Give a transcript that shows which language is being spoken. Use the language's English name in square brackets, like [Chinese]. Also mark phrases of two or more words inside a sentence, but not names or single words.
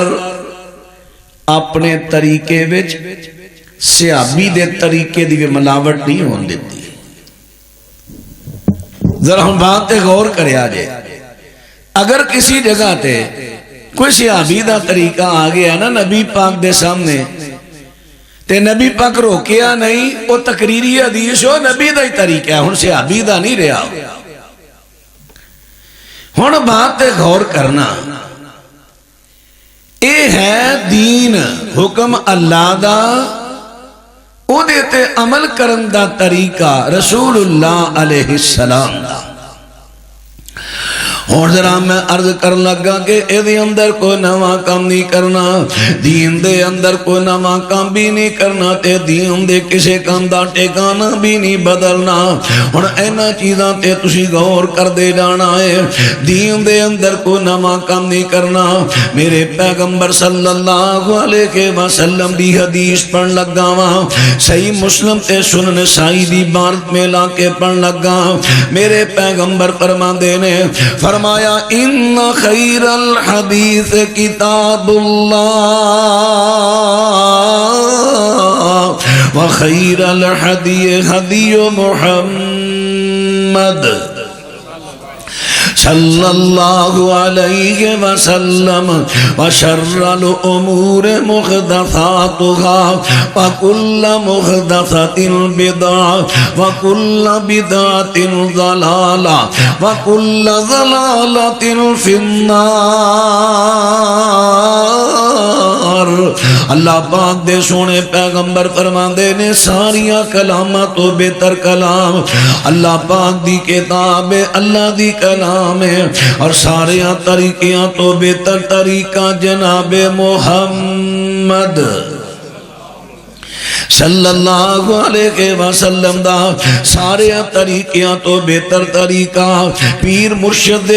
[Punjabi] اپنے طریقے وچ صحابی دے طریقے دی ملاوٹ نہیں ہون دیتی۔ ذرا ہم بات تے غور کریا جے، اگر کسی جگہ تے کوئی صحابی دا طریقہ آ گیا نا نبی پاک دے سامنے تے نبی پاک روکیا نہیں، وہ تقریری حدیث ہو نبی دا ہی طریقہ ہے، ہن صحابی دا نہیں رہا۔ ہن بات تے غور کرنا، اے ہے دین، حکم اللہ دا، او دیتے عمل کرن دا طریقہ رسول اللہ [Arabic] علیہ السلام [Punjabi] دا۔ اور ذرا میں عرض کرن لگا کہ اے دے اندر کوئی نواں کام نہیں کرنا، دین دے اندر کوئی نواں کام بھی نہیں کرنا، تے دین دے کسے کام دا ٹھکانہ بھی نہیں بدلنا۔ اور اینا چیزاں تے تسی غور کر دے جانا ہے، دین دے اندر کوئی نواں کام نہیں کرنا۔ میرے پیغمبر [Arabic] صلی اللہ علیہ وسلم [Punjabi] دی حدیث پڑھ لگا وہاں، صحیح مسلم تے سنن نسائی دی بارت میں لا کے پڑھ لگا، میرے پیغمبر فرماندے نے فرمایا [Arabic] ان خیر الحدیث کتاب اللہ وخیر الحدی حدی محمد صلی اللہ علیہ وسلم وشر الامور محدثاتها وکل محدثۃ بدعۃ وکل بدعۃ ضلالہ وکل ضلالۃ فی النار۔ [Punjabi] اللہ پاک دے سونے پیغمبر فرماندے نے ساریاں کلامات تو بہتر کلام اللہ پاک دی کتاب ہے، اللہ دی کلام ہے، اور سارے طریقیاں تو بہتر طریقہ جناب محمد [Arabic] صلی اللہ علیہ وسلم [Punjabi] دا، سارے طریقیاں تو بہتر طریقہ، پیر مرشد دے